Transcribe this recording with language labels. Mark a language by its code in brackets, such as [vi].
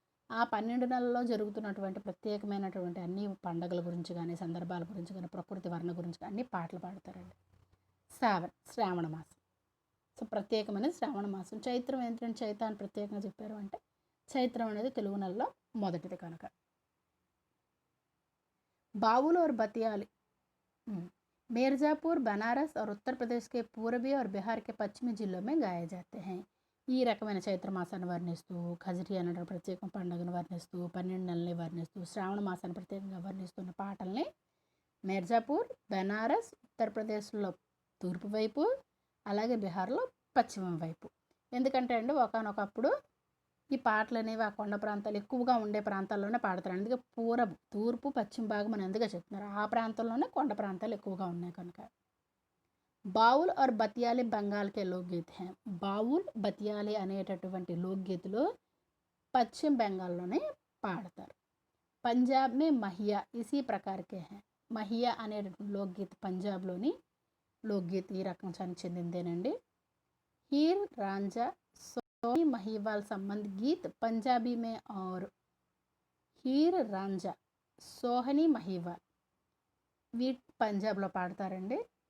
[te] ఆ 12 నెలల్లో జరుగుతున్నటువంటి ప్రత్యేకమైనటువంటి అన్ని పండుగల గురించి కానీ, సందర్భాల గురించి కానీ, ప్రకృతి వర్ణ గురించి కానీ అన్ని పాటలు పాడతారండి. సావన్ శ్రావణ మాసం. సో ప్రత్యేకమైన శ్రావణ మాసం. చైత్రం ఏంటంటే చైత అని ప్రత్యేకంగా చెప్పారు అంటే చైత్రం అనేది తెలుగు నెలలో మొదటిది కనుక. [hi] బావులు और बतियाली मिर्ज़ापुर, बनारस और उत्तर प्रदेश के पूर्वी और बिहार के पश्चिमी जिलों में गाए जाते हैं. [te] ఈ రకమైన చైత్ర మాసాన్ని వర్ణిస్తూ, ఖజరీ అనే ప్రత్యేక పండుగను వర్ణిస్తూ, 12 నెలల్ని వర్ణిస్తూ, శ్రావణ మాసాన్ని ప్రత్యేకంగా వర్ణిస్తున్న పాటల్ని మిర్జాపూర్, బెనారస్, ఉత్తరప్రదేశ్లో తూర్పు వైపు, అలాగే బీహార్లో పశ్చిమం వైపు. ఎందుకంటే అండి ఒకానొకప్పుడు ఈ పాటలు అనేవి ఆ కొండ ప్రాంతాలు ఎక్కువగా ఉండే ప్రాంతాల్లోనే పాడతారు. అందుకే తూర్పు, పశ్చిమ భాగం అని ఎందుకు చెప్తున్నారు, ఆ ప్రాంతంలోనే కొండ ప్రాంతాలు ఎక్కువగా ఉన్నాయి కనుక. [hi] బావుల్ और బతియాలి బెంగాల్ కే లోక్గీత్ హై. [te] బావుల్, బతియాలి అనేటటువంటి లోక్గీతులు పశ్చిమ బెంగాల్లోనే పాడతారు. [hi] పంజాబ్ మే మహియా ఇసీ ప్రకారకే హై. [te] మహియా అనేటటువంటి లోక్గీత్ పంజాబ్లోని లోక్గీత్ ఈ రకం చెందిందేనండి. [hi] हीर, रांझा, सोहनी, महिवाल संबंध गीत पंजाबी में और हीर, रांझा, सोहनी, महिवाल [te] పంజాబ్లో పాడతారండి.